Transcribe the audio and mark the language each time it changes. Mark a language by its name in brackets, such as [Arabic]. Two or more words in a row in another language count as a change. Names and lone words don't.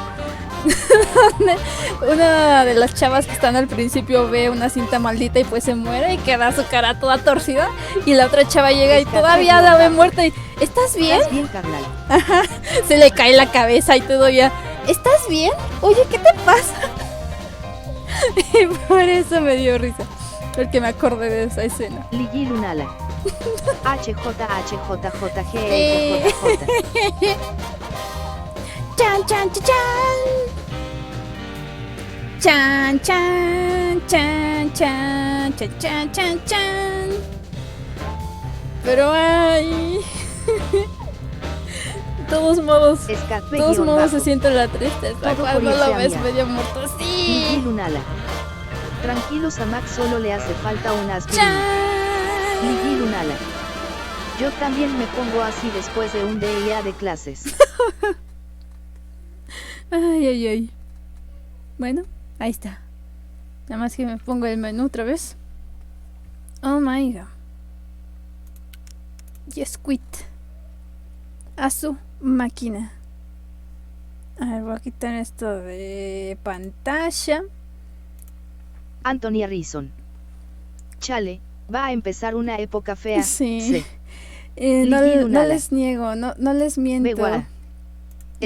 [Spanish] Una de las chavas que están al principio ve una cinta maldita y pues se muere y queda su cara toda torcida, y la otra chava llega y todavía la ve muerta y ¿estás bien? ¿Estás bien, carnal? Ajá, se le cae la cabeza y todo ya. ¿Estás bien? Oye, ¿qué te pasa? Y por eso me dio risa, porque me acordé de esa escena. Ligi Lunala. HJHJJG. Chan, chan, chan, chan. Chan, chan, chan, chan, chan, chan, chan, chan. Pero ay. De todos modos se siente la tristeza cuando lo ves medio muerto. Sí. Ligi Lunala. Tranquilos, a Max solo le hace falta una aspirina. Ligi Lunala. Yo también me pongo así después de un día de clases. Ay. Bueno, ahí está. Nada más que me pongo el menú otra vez. [English] Oh my god. Yes, quit. [Spanish] A su máquina. A ver, voy a quitar esto de pantalla. Anthony Harrison. Chale, va a empezar una época fea. Sí. No les niego, no les miento.